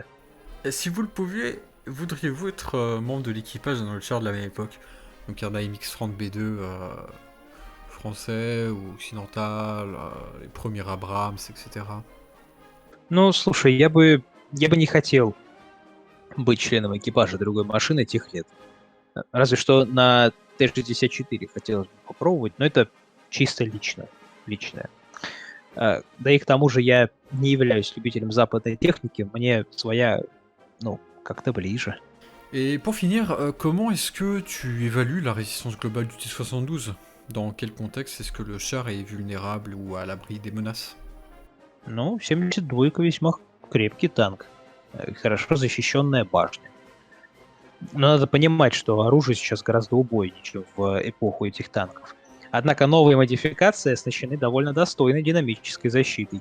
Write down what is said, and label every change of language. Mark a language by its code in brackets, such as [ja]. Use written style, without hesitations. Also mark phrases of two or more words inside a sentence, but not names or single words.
[fr] Si vous le pouviez, voudriez-vous être membre de l'équipage dans le char de la même époque? Donc un AMX-30B2 français ou occidental, les premiers Abrams, etc. [ru] Ну, слушай, я бы не хотел быть членом экипажа другой машины тех лет. Разве что на Т-64 хотелось бы попробовать, но это чисто личное. Да и к тому же я не являюсь любителем западной техники, мне своя, ну, как-то ближе. [fr] Et pour finir, comment est-ce que tu évalues la résistance globale du T-72? Dans quel contexte est-ce que le char est vulnérable ou à l'abri des menaces? [ru] Ну, 72-ка весьма крепкий танк. Хорошо защищенная башня. Но надо понимать, что оружие сейчас гораздо убойнее, чем в эпоху этих танков. Однако новые модификации оснащены довольно достойной динамической защитой.